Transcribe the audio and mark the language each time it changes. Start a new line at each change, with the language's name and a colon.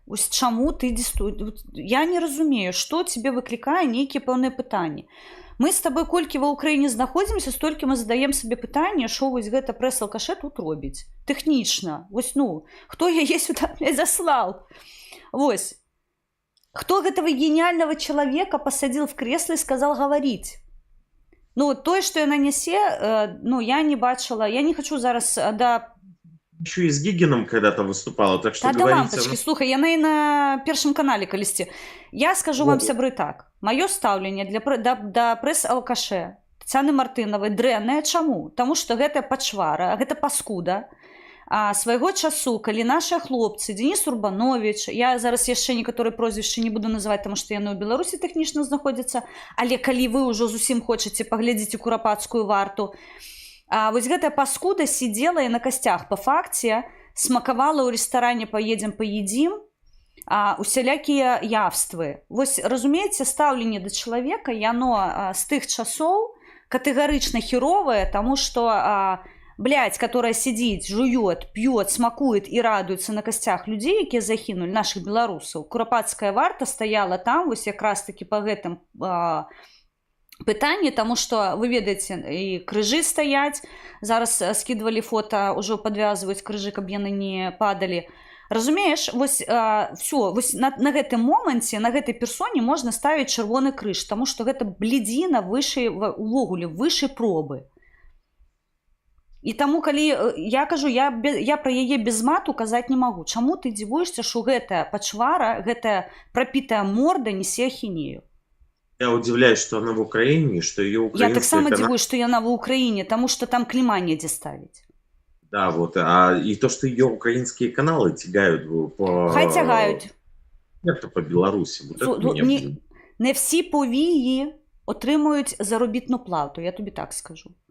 Belarusian: Вось чаму ты я не разумею, што тебе выклікае нейкія пэўныя пытанні. Мы з табой колькі ва ўкраіне знаходзімся, столькі мы задаем сабе пытанне, што вось гэта прэс-алкашэ тут робіць. Тэхнічна. Вось, ну, хто яе сюда заслал? Вось.
Russian: Кто гэтага гениального человека посадил в кресло и сказал говорить?
Belarusian: Ну, то, что яна нясе, ну, я не бачила.
Russian: Я не хочу зараз, да... Еще и с Гигином когда-то выступала, так что да, говорите...
Belarusian: Да, лампочки, слухай, яна и на Первом канале калісьці. Я скажу вам, сябры, так. Маё стаўленне да прэс-алкашэ Таццяны Мартынавай дрэннае. Чаму? Таму што гэта пачвара, гэта паскуда. Свайго часу, калі нашыя хлопцы, Денис Урбанович, я зараз яшчэ некаторыя прозвішчы не буду называць, таму што яны ў Беларусі тэхнічна знаходзяцца, але калі вы ўжо зусім хочаце паглядзець курапацкую варту, вось гэтая паскуда сидела і на касцях па факце, смакавала ў рэстаране «Поедем, поедим», усялякія явствы. Вось, разумееце, стаўленне да чалавека, яно з тых часоў катэгарычна хіровае, таму што
Russian: блядь, которая сидит, жует, пьет, смакует и радуется на костях людей,
Belarusian: якія загінули,
Russian: наших беларусаў.
Belarusian: Курапацкая варта стаяла там вось якраз таки по гэтым пытанні, таму што вы ведаеце, і крыжы стаяць, зараз скідвалі фота, ўжо падвязваюць крыжы, каб яны не падалі. Разумееш, вось все, вось на гэтым моманце, на гэтай персоне можна ставіць чырвоны крыж, таму што гэта блядзіна вышэй, увогуле вышэй пробы. І таму, калі я кажу, я пра яе без мату казаць не магу. Чаму ты дзівуешся, што гэтая пачвара, гэтая прапітая морда несе ахінею?
Russian: Я удивляюсь, что она в Украине, что ее украинские
Belarusian: Я таксама
Russian: каналы...
Belarusian: дзівуюсь, што яна ва Ўкраіне, таму што там клейма недзе ставіць.
Russian: Да, вот. И то, что ее украинские каналы тягают по...
Belarusian: Хай тягают.
Russian: Это по Беларуси. Вот это меня, блин.
Ukrainian: Не всі повії отримують заробітну плату, я тобі так скажу.